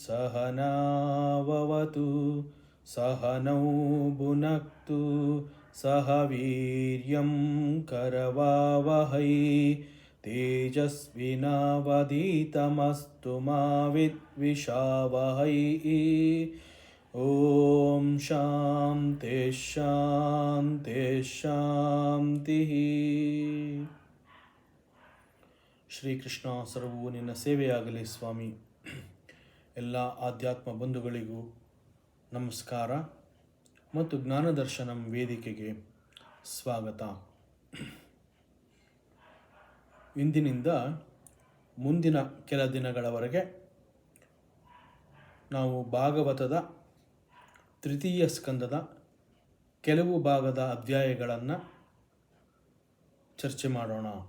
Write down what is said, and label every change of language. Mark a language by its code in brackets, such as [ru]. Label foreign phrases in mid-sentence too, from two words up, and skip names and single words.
[sa] सहनाववतु सहनौ भुनक्तु सह वीर्यं करवावहै तेजस्विनावधीतमस्तु मा विद्विषावहै। ಓಂ ಶಾಂತಿ ಶಾಂತಿ ಶಾಂತಿ. [kn] ಶ್ರೀಕೃಷ್ಣ ಸರ್ವವು ನಿನ್ನ ಸೇವೆಯಾಗಲಿ ಸ್ವಾಮಿ. ಎಲ್ಲ ಆಧ್ಯಾತ್ಮ ಬಂಧುಗಳಿಗೂ ನಮಸ್ಕಾರ ಮತ್ತು ಜ್ಞಾನದರ್ಶನಂ ವೇದಿಕೆಗೆ ಸ್ವಾಗತ. ಇಂದಿನಿಂದ ಮುಂದಿನ ಕೆಲ ದಿನಗಳವರೆಗೆ ನಾವು ಭಾಗವತದ ತೃತೀಯ ಸ್ಕಂದದ ಕೆಲವು ಭಾಗದ ಅಧ್ಯಾಯಗಳನ್ನು ಚರ್ಚೆ ಮಾಡೋಣ.